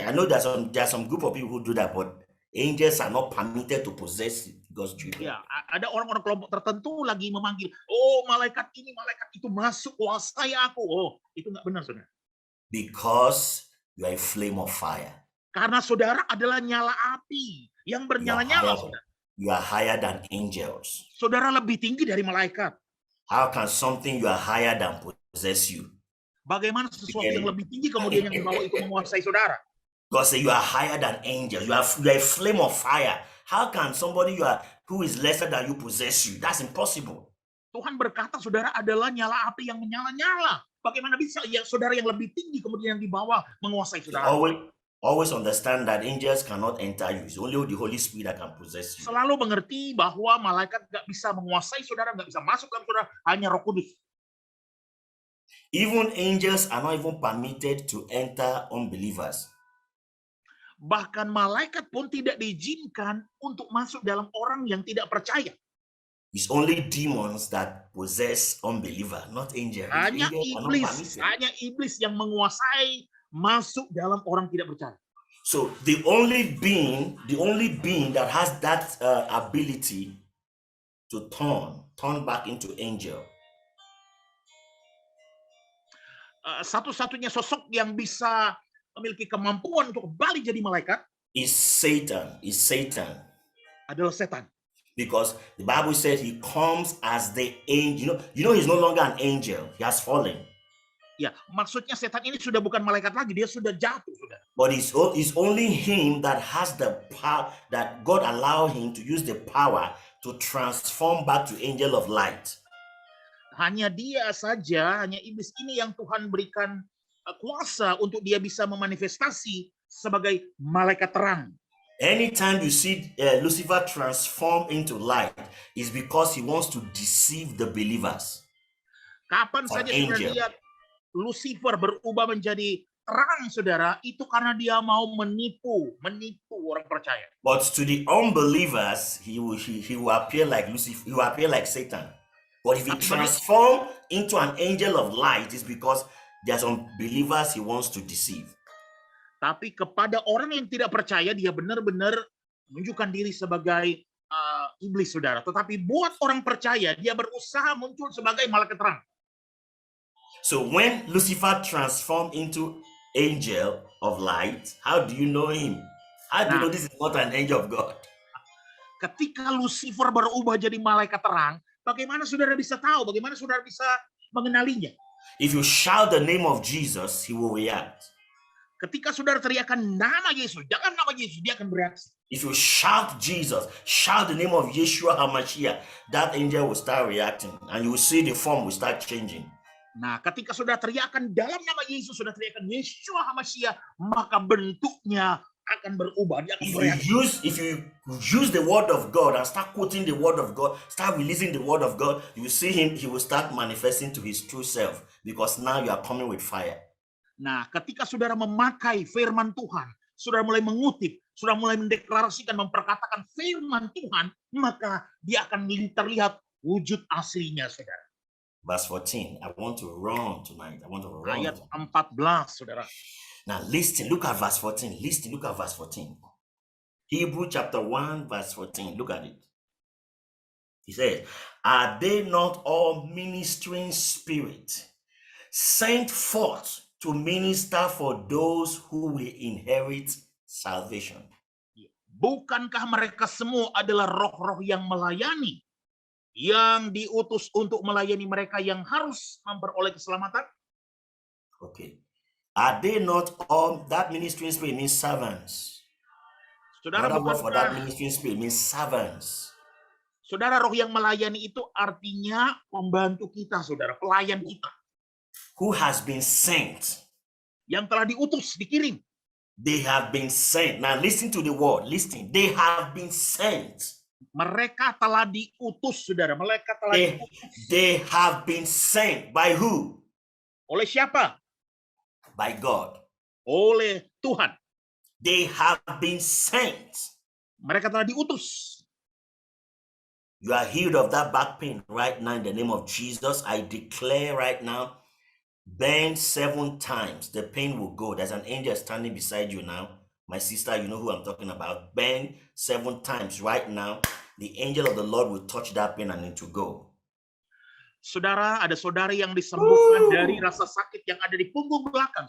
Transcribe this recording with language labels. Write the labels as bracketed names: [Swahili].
[English] I know there's some group of people who do that, but angels are not permitted to possess God's children. [Indonesian] Ya, ada orang-orang kelompok tertentu lagi memanggil, oh malaikat ini, malaikat itu masuk kuasai aku. Oh, itu enggak benar, saudara. [English] Because you are a flame of fire. [Indonesian] Karena saudara adalah nyala api yang bernyala-nyala, saudara. [English] You are higher than angels. [Indonesian] Saudara lebih tinggi dari malaikat. [English] How can something you are higher than possess you? [Indonesian] Bagaimana sesuatu yang lebih tinggi kemudian yang dibawa itu menguasai saudara? [English] God say you are higher than angels. You are a flame of fire. How can somebody who is lesser than you possess you? That's impossible. [Indonesian] Tuhan berkata saudara adalah nyala api yang menyala-nyala. Bagaimana bisa ya saudara yang lebih tinggi kemudian yang dibawa menguasai saudara? [English] Always understand that angels cannot enter you. It's only the Holy Spirit that can possess you. [Indonesian] Selalu mengerti bahwa malaikat nggak bisa menguasai saudara, nggak bisa masuk dalam saudara, hanya Roh Kudus. [English] Even angels are not even permitted to enter unbelievers. [Indonesian] Bahkan malaikat pun tidak diizinkan untuk masuk dalam orang yang tidak percaya. [English] It's only demons that possess unbeliever, not angels. [Indonesian] Hanya iblis yang menguasai masuk dalam orang tidak percaya. [English] So the only being that has that ability to turn back into angel. [Indonesian] Satu-satunya sosok yang bisa memiliki kemampuan untuk kembali jadi malaikat [English] is Satan. [Indonesian] Adalah setan. [English] Because the Bible says he comes as the angel. You know he's no longer an angel. He has fallen. [Indonesian] Ya, maksudnya setan ini sudah bukan malaikat lagi, dia sudah jatuh, sudah. [English] But it's only him that has the power, that God allowed him to use the power to transform back to angel of light. [Indonesian] Hanya dia saja, hanya iblis ini yang Tuhan berikan kuasa untuk dia bisa memanifestasi sebagai malaikat terang. [English] Anytime you see Lucifer transform into light, is because he wants to deceive the believers. [Indonesian] Kapan saja sudah lihat Lucifer berubah menjadi terang, saudara, itu karena dia mau menipu orang percaya. [English] But to the unbelievers, he will appear like Lucifer, he will appear like Satan. But if he transform into an angel of light, it's because there are some believers he wants to deceive. [Indonesian] Tapi kepada orang yang tidak percaya, dia benar-benar menunjukkan diri sebagai iblis, saudara. Tetapi buat orang percaya, dia berusaha muncul sebagai malaikat terang. [English] So when Lucifer transformed into angel of light, how do you know him? How do you know this is not an angel of God? [Indonesian] Ketika Lucifer berubah jadi malaikat terang, bagaimana saudara bisa tahu? Bagaimana saudara bisa mengenalinya? [English] If you shout the name of Jesus, he will react. [Indonesian] Ketika saudara teriakan nama Yesus, jangan nama Yesus, dia akan bereaksi. [English] If you shout Jesus, shout the name of Yeshua HaMashiach, that angel will start reacting, and you will see the form will start changing. [Indonesian] Nah, ketika saudara teriakan dalam nama Yesus, saudara teriakan Yeshua HaMashiach, maka bentuknya akan berubah, dia akan [English] If [Indonesian] bereaksi. [English] you use the word of God and start quoting the word of God, start releasing the word of God, you will see him, he will start manifesting to his true self, because now you are coming with fire. [Indonesian] Nah, ketika saudara memakai firman Tuhan, saudara mulai mengutip, saudara mulai mendeklarasikan, memperkatakan firman Tuhan, maka dia akan terlihat wujud aslinya, saudara. [English] Verse 14. I want to run tonight. I want to run. [Indonesian] Ayat 14, saudara. [English] Now listen, look at verse 14. Listen, look at verse 14. Hebrew chapter 1, verse 14. Look at it. He says, are they not all ministering spirits sent forth to minister for those who will inherit salvation? [Indonesian] Bukankah mereka semua adalah roh-roh yang melayani, yang diutus untuk melayani mereka yang harus memperoleh keselamatan? [English] Okay. Are they not all, that ministering spirit means servants. [Indonesian] Saudara, [English] Another word for that [Indonesian] bukankah [English] ministering spirit means servants. [Indonesian] saudara, roh yang melayani itu artinya pembantu kita, saudara, pelayan kita. [English] Who has been sent. [Indonesian] Yang telah diutus, dikirim. [English] They have been sent. Now listen to the word. Listen. They have been sent. [Indonesian] Mereka telah diutus, saudara. Mereka telah diutus. [English] They have been sent. By who? [Indonesian] Oleh siapa? [English] By God. [Indonesian] Oleh Tuhan. [English] They have been sent. [Indonesian] Mereka telah diutus. [English] You are healed of that back pain right now in the name of Jesus. I declare right now, bend 7 times. The pain will go. There's an angel standing beside you now. My sister, you know who I'm talking about. Bend 7 times right now. The angel of the Lord will touch that pain and it will go. [Indonesian] Saudara, ada saudari yang disembuhkan dari rasa sakit yang ada di punggung belakang.